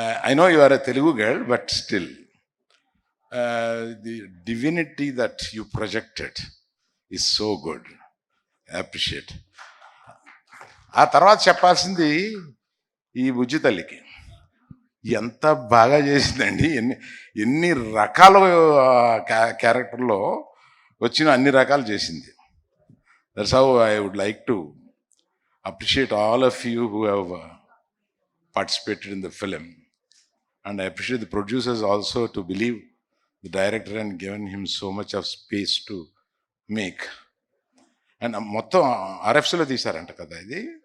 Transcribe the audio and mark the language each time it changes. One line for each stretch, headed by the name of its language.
English: I know you are a Telugu girl, but still, the divinity that you projected is so good. I appreciate.
Telugu: ఆ తర్వాత చెప్పాల్సింది ఈ బుజ్జి తల్లికి ఎంత బాగా చేసిందండి. ఎన్ని రకాల క్యారెక్టర్లో వచ్చిన అన్ని రకాలు చేసింది.
English: That's how I would like to appreciate all of you who have participated in the film, and I appreciate the producers also to believe the director and given him so much of space to make.
Telugu: And మొత్తం RFCలో తీశారంట కదా ఇది.